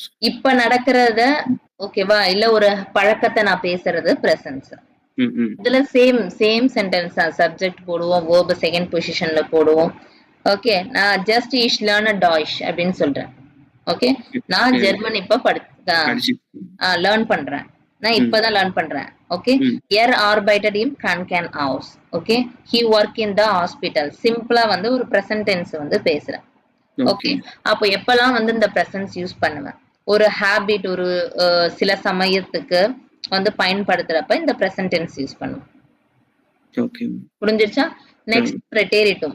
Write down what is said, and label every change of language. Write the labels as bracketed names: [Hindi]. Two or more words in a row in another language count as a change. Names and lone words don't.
[Tamil] இப்ப நடக்கிறத ஓகேவா, இல்ல ஒரு பழக்கத்தை நான் பேசுறது பிரசன்ஸ். இதுல [English] same sentence [Tamil] தான். சப்ஜெக்ட் போடுவோம், verb [English] second positionல [Tamil] போடுவோம். ஓகே, நான் ஜஸ்ட் [German] ich lern Deutsch [Tamil] அப்படின்னு சொல்றேன். ஓகே, நான் ஜெர்மன் இப்ப லேர்ன் பண்றேன். நான் இப்பதான் லேர்ன் பண்றேன். ஓகே, [German] er arbeitet im Krankenhaus. [English] ஓகே, he work in the hospital. [Tamil] சிம்பிளா வந்து ஒரு [English] present tense [Tamil] வந்து பேசுறேன். ஓகே, அப்போ எப்பெல்லாம் வந்து இந்த பிரசன்ஸ் யூஸ் பண்ணுவேன், ஒரு ஹாபிட், ஒரு சில சமயத்துக்கு வந்து பயன்படுத்துறப்ப இந்த [English] present tense [Tamil] யூஸ் பண்ணுவோம். ஓகே, புரிஞ்சிருச்சா? நெக்ஸ்ட் பிரெட்டேரிட்டும்.